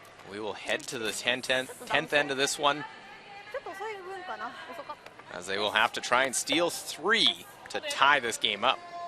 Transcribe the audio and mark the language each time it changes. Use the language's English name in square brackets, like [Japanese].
[English] We will head to the 10th end of this one, [Japanese] ちょっと遅い分かな遅かった [English] as they will have to try and steal 3 to tie this game up.